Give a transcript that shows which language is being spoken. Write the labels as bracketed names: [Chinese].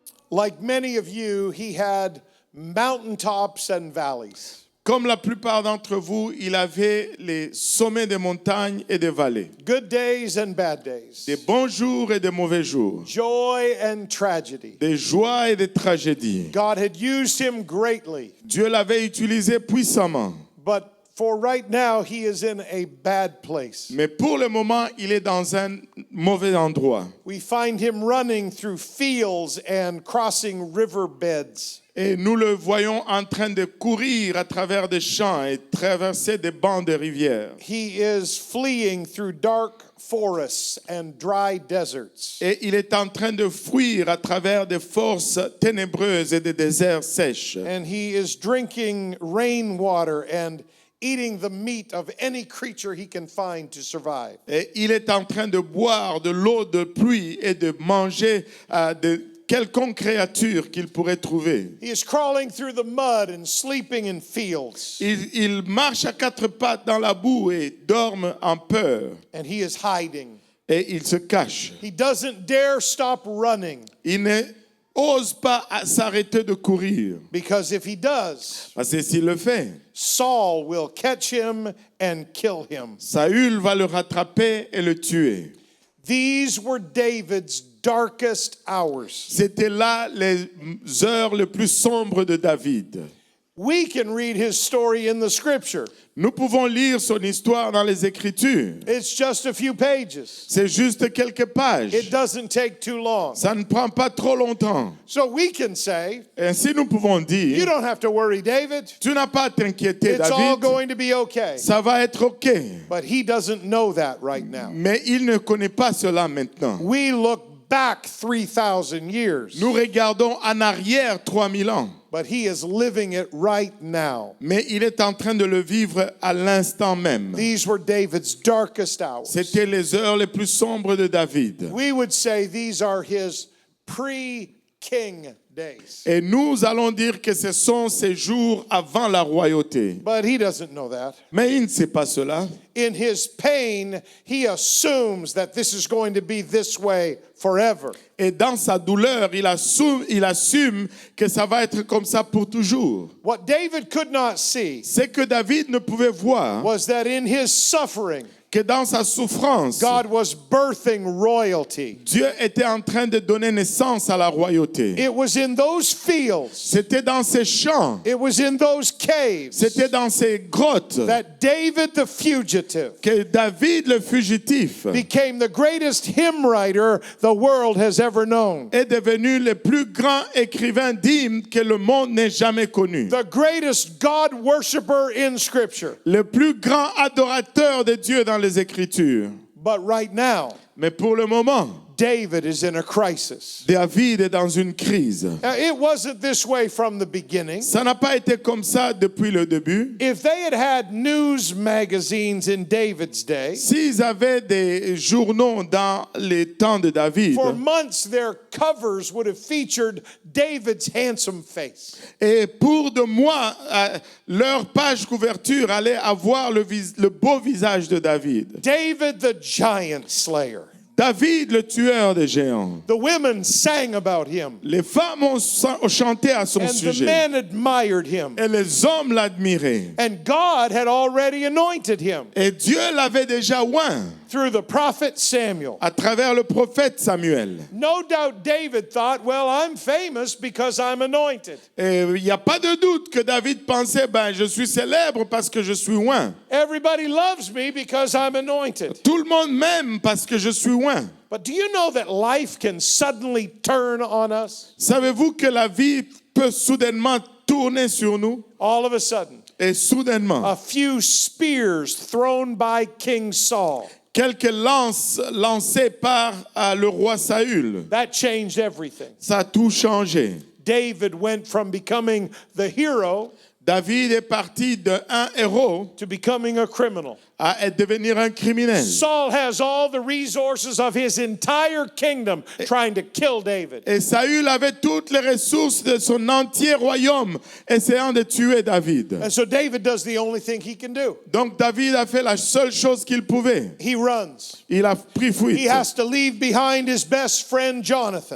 [English] Like many of you, he had mountaintops and valleys. [French] Comme la plupart d'entre vous, il avait les sommets des montagnes et des vallées, [English] Good days and bad days. [French] des bons jours et des mauvais jours, [English] Joy and tragedy. [French] des joies et des tragédies. [English] God had used him greatly, [French] Dieu l'avait utilisé puissamment, [English] but for right now, he is in a bad place. [French] mais pour le moment, il est dans un mauvais endroit. [English] We find him running through fields and crossing riverbeds. [French] Et nous le voyons en train de courir à travers des champs et traverser des bancs de rivières. [English] He is fleeing through dark forests and dry deserts. [French] Et il est en train de fuir à travers des forces ténébreuses et des déserts sèches. [English] And he is drinking rainwater and eating the meat of any creature he can find to survive. [French] Et il est en train de boire de l'eau de pluie et de manger de quelconque créature qu'il pourrait trouver. [English] He is crawling through the mud and sleeping in fields. [French] Il marche à quatre pattes dans la boue et dorme en peur. [English] And he is hiding. [French] Et il se cache. [English] He doesn't dare stop running, [French] Il n'ose pas s'arrêter de courir. [English] because if he does, [French] Parce que s'il le fait, [English] Saul will catch him and kill him. [French] Saül va le rattraper et le tuer. [English] These were David's darkest hours. [French] C'était là les heures les plus sombres de David. [English] We can read his story in the scripture. [French] Nous pouvons lire son histoire dans les Écritures. [English] It's just a few pages. [French] C'est juste quelques pages. [English] It doesn't take too long. [French] Ça ne prend pas trop longtemps. [English] So we can say, [French] Ainsi, nous pouvons [English] you [French] dire, [English] don't have to worry, David. [French] tu n'as pas à t'inquiéter, [English] It's all [French] David. [English] going to be okay. [French] Ça va être OK. [English] But he doesn't know that right now. [French] Mais il ne connaît pas cela maintenant. [English] We look back 3,000 years, [French] Nous regardons en arrière 3000 ans. [English] but he is living it right now. [French] Mais il est en train de le vivre à l'instant même. [English] These were David's darkest hours. [French] C'était les heures les plus sombres de David. [English] We would say these are his pre-king days. [French] Et nous allons dire que ce sont ces jours avant la royauté. [English] But he doesn't know that. [French] Mais il ne sait pas cela. [English] In his pain, he assumes that this is going to be this way forever. [French] Et dans sa douleur, il assume que ça va être comme ça pour toujours. [English] What David could not see [French] Ce que David ne pouvait voir, [English] was that in his suffering, [French] que dans sa souffrance, [English] God was birthing royalty. [French] Dieu était en train de donner naissance à la royauté. [English] It was in those fields, [French] C'était dans ces champs, [English] it was in those caves [French] c'était dans ces grottes [English] that David the fugitive [French] que David le fugitif [English] became the greatest hymn writer the world has ever known. [French] est devenu le plus grand écrivain d'hymnes que le monde n'ait jamais connu. [English] The greatest God worshiper in Scripture. [French] Le plus grand adorateur de Dieu dans les Écritures. [English] But right now, [French] Mais pour le moment, [English] David is in a crisis. [French] David est dans une crise. [English] It wasn't this way from the beginning. [French] Ça n'a pas été comme ça depuis le début. [English] If they had had news magazines in David's day, [French] S'ils avaient des journaux dans les temps de David, [English] for months their covers would have featured David's handsome face. [French] et pour de mois, leur page couverture allait avoir le beau visage de David. [English] David the giant slayer. [French] David, le tueur des géants. [English] The women sang about him, [French] Les femmes ont chanté à son [English] and the [French] sujet. [English] men admired him. [French] Et les hommes l'admiraient. [English] And God had already anointed him [French] Et Dieu l'avait déjà oint [English] through the prophet Samuel. [French] à travers le prophète Samuel. [English] No doubt David thought, well, I'm famous because I'm anointed. [French] Et il n'y a pas de doute que David pensait, je suis célèbre parce que je suis oint. [English] Everybody loves me because I'm anointed. [French] Tout le monde m'aime parce que je suis oint. [English] But do you know that life can suddenly turn on us? [French] Savez-vous que la vie peut soudainement tourner sur nous? [English] All of a sudden, [French] Et soudainement, [English] a few spears thrown by King Saul. [French] quelques lances lancées par le roi Saül, [English] That changed everything. [French] ça a tout changé. [English] David went from becoming the hero [French] David est parti d'un héros [English] to becoming a criminal. [French] à devenir un criminel. [English] Saul has all the resources of his entire kingdom trying to kill David. [French] Et Saül avait toutes les ressources de son entier royaume essayant de tuer David. [English] And so David does the only thing he can do. [French] Donc David a fait la seule chose qu'il pouvait. [English] He runs. [French] Il a pris fuite. [English] He has to leave behind his best friend Jonathan.